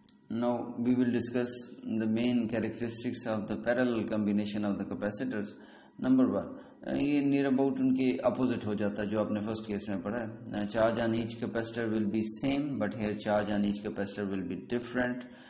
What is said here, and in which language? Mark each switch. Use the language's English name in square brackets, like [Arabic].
[English] Now we will discuss the main characteristics of the parallel combination of the capacitors. Number 1, [Urdu] یہ [English] near about [Urdu] ان کے opposite ہو جاتا ہے جو آپ نے فرسٹ کیس میں پڑھا ہے. [English] Charge on each capacitor will be same, but here charge on each capacitor will be different.